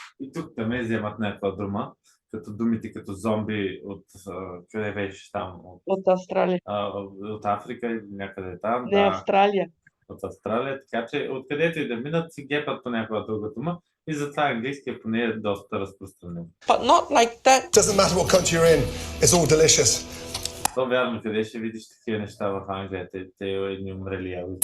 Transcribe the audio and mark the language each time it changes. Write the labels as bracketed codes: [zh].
[bg] И тук там вземат някаква дума, като думите като зомби от къде беше там? От Австралия. От Африка или някъде там. Не, Австралия. От Австралия, така че откъдето и да минат си гепат по някаква друга дума и затова английския поне е доста разпространен. [en] But not like that. Doesn't matter what country you're in, it's all delicious. [bg] То вярно, къде ще видиш такива неща в Англия, те едни умрели ягоди.